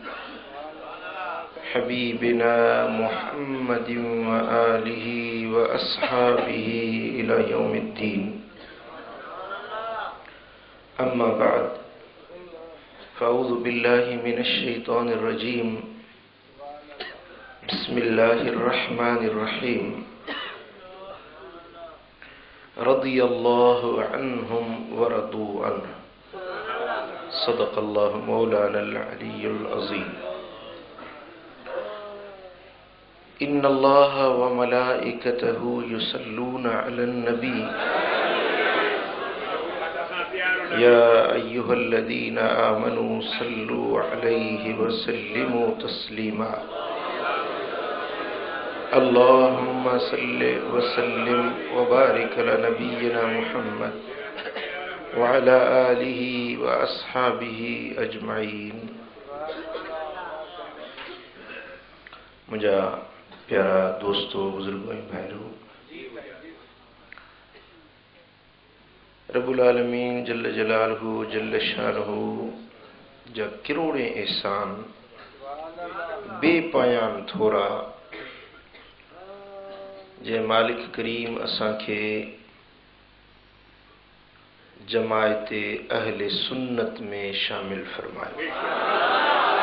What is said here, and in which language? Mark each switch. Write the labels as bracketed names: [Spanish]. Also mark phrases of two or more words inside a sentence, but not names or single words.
[Arabic] حبيبنا محمد وآله وأصحابه إلى يوم الدين أما بعد فأعوذ بالله من الشيطان الرجيم بسم الله الرحمن الرحيم رضي الله عنهم ورضوا عنه صدق الله مولانا العلي العظيم. إن الله وملائكته يصلون على النبي يا أيها الذين آمنوا صلوا عليه وسلموا تسليما. اللهم صل وسلم وبارك على نبينا محمد وعلى آله وأصحابه أجمعين. [Sindhi] मुझा प्यारा दोस्तों, बुजुर्गों, भाइयों, [Arabic] رب العالمين جل جلاله جل شانه [Sindhi] जा किरोड़े एहसान बेपायान थोरा जे मालिक करीम असांखे जमायते अहले सुन्नत में शामिल फरमायो।